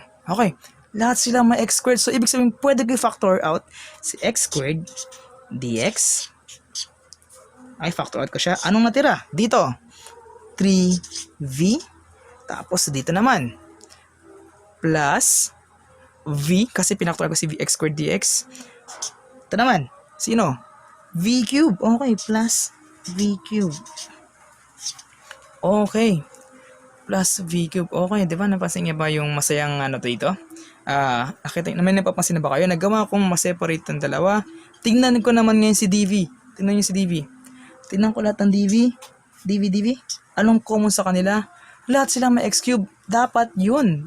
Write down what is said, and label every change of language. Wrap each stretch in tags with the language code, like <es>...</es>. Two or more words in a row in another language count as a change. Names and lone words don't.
<tl>Okay, lahat sila may x squared. So, ibig sabihin, pwede ko</tl> <en>i-factor out</en> <tl>si</tl> <en>x squared dx.</en> <tl>Ay,</tl> <en>factor out</en> <tl>ko siya. Anong natira? Dito, 3v. Tapos, dito naman,</tl> <en>plus v,</en> <tl>kasi pinaktual ko si</tl> <en>vx squared dx.</en> <tl>Ito naman, sino?</tl> <en>V cube. Okay, plus v cube. Okay, plus v cube. Okay,</en> <tl>di ba? Napansin niya ba yung masayang ano dito? Nakita naman, napapansin na ba kayo? Nagawa kong ma-separate ng dalawa. Tingnan ko naman ngayon si dv. Tingnan niyo si dv. Tingnan ko lahat ng dv. Anong common sa kanila? Lahat silang may</tl> <en>x cube.</en> <tl>Dapat yun.</tl>